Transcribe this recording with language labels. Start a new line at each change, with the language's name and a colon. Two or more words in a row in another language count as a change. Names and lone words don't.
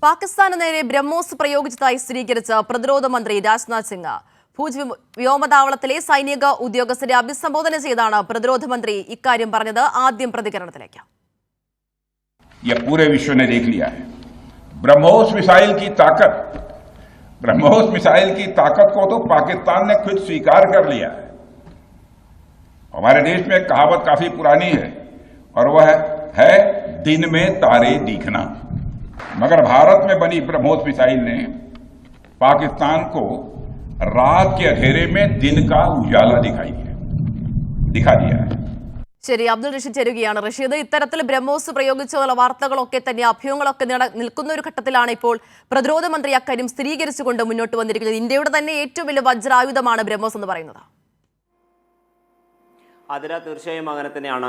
Malayalam: പാകിസ്ഥാന് നേരെ ബ്രഹ്മോസ് പ്രയോഗിച്ചതായി സ്ഥിരീകരിച്ച പ്രതിരോധ മന്ത്രി രാജ്നാഥ് സിംഗ് ഭൂജ് വ്യോമതാവളത്തിലെ സൈനിക ഉദ്യോഗസ്ഥരെ അഭിസംബോധന ചെയ്താണ് പ്രതിരോധ മന്ത്രി ഇക്കാര്യം പറഞ്ഞത്. ആദ്യം പ്രതികരണത്തിലേക്ക്.
Hindi: ये पूरे विश्व ने देख लिया है ब्रह्मोस मिसाइल की ताकत को तो पाकिस्तान ने खुद स्वीकार कर लिया है। हमारे देश में एक कहावत काफी पुरानी है और वह है दिन में तारे दिखना। मगर भारत में बनी ब्रह्मोस मिसाइल ने पाकिस्तान को रात के अंधेरे में दिन का उजाला दिखा दिया है.
Malayalam: ശരി, അബ്ദുൾ റഷീദ് ചേരുകയാണ്. റഷീദ്, ഇത്തരത്തിൽ ബ്രഹ്മോസ് പ്രയോഗിച്ചുള്ള വാർത്തകളൊക്കെ തന്നെ അഭ്യൂഹങ്ങളൊക്കെ നിൽക്കുന്ന ഒരു ഘട്ടത്തിലാണ് ഇപ്പോൾ പ്രതിരോധ മന്ത്രി അക്കാര്യം സ്ഥിരീകരിച്ചുകൊണ്ട് മുന്നോട്ട് വന്നിരിക്കുന്നത്. ഇന്ത്യയുടെ തന്നെ ഏറ്റവും വലിയ വജ്രായുധമാണ് ബ്രഹ്മോസ് എന്ന് പറയുന്നത്. തീർച്ചയായും അങ്ങനെ തന്നെയാണ്.